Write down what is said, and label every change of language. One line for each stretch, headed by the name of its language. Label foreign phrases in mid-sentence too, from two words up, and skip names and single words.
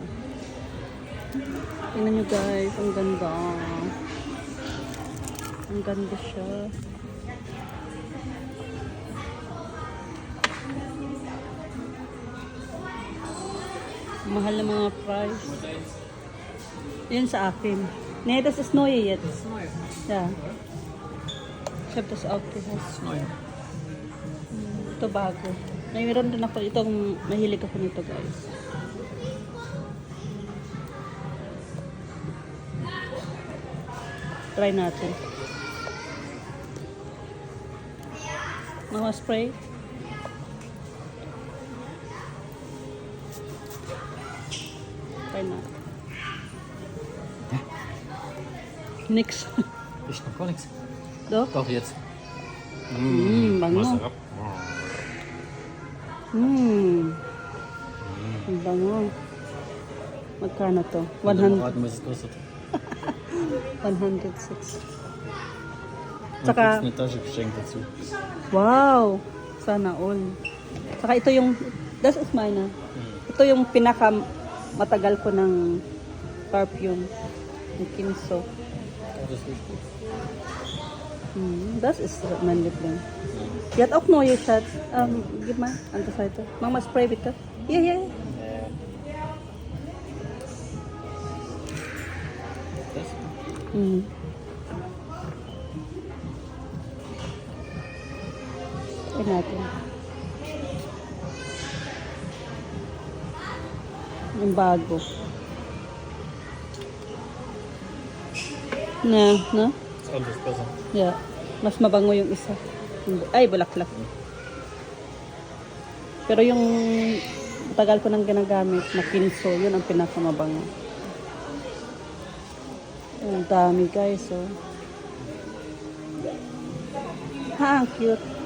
Filipino: Tingnan nyo guys. Ang ganda. Ang ganda siya. Mahal na mga price. Yun sa akin.
German: Nee, das ist neu jetzt. Ja. Ich hab das aufgehört.
Filipino: Ito bago. Mayroon din ako. Itong mahilig ako nito guys. Try natin. Mga spray. Try natin.
German: Nix. Ich noch gar nichts. Doch? Doch, jetzt.
Filipino: Bango. Masarap. Ang bango. Magkano to?
German: Und dann 100, raten, was es kostet. 106. Und
Filipino: Saka,
German: kriegst eine Tasche geschenkt dazu.
Filipino: wow! Sana all. Saka ito yung,
German: das is mine.
Filipino: Ito yung pinaka matagal ko ng perfume. Yung Kinso.
German: Das ist richtig. Das ist mein Liebling. Die hat auch neue Schatz. Gib mal an der Seite. Mach mal Spray bitte. Hier, hier. Das?
Filipino: Tignan natin. Yung bago.
German: Na? Ist alles besser.
English: Yeah.
Filipino: Mas mabango yung isa. Ay, bulaklak. Pero yung tagal ko nang ginagamit na Kinso, yun ang pinakamabango. Ang dami guys, oh. Ha, ang cute.